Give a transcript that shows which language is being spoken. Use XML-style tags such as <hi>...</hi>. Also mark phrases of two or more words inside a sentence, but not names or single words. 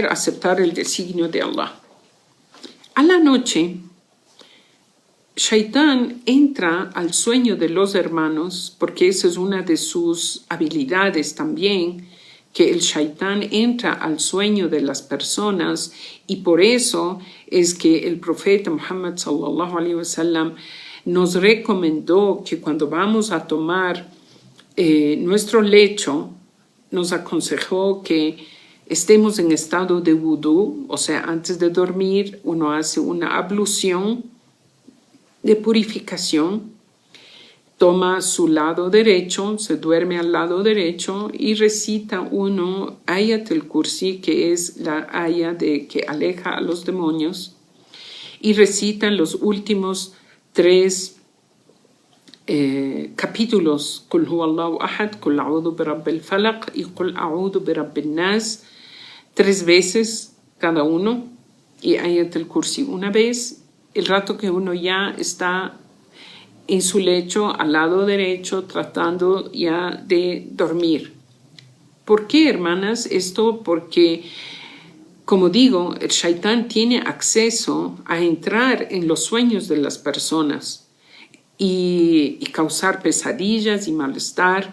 <es>Aceptar el designio de Allah. A la noche, Shaitán entra al sueño de los hermanos, porque esa es una de sus habilidades también, que el Shaitán entra al sueño de las personas, y por eso es que el profeta Muhammad</es> <ar>صلى الله عليه وسلم</ar> <es>nos recomendó que cuando vamos a tomar nuestro lecho, nos aconsejó que estemos en estado de vudú, o sea, antes de dormir uno hace una ablución de purificación, toma su lado derecho, se duerme al lado derecho y recita uno Ayat al-Kursi, que es la ayat que aleja a los demonios, y recita los últimos 3 capítulos,</es> <ar>قل هو الله أحد, قل أعوذ برب الفلق</ar> <es>y</es> <ar>قل أعوذ برب الناس,</ar> <es>3 veces cada uno, y Ayat al-Kursi una vez, el rato que uno ya está en su lecho al lado derecho tratando ya de dormir. ¿Por qué, hermanas? Esto porque, como digo, el Shaitán tiene acceso a entrar en los sueños de las personas y causar pesadillas y malestar.</es>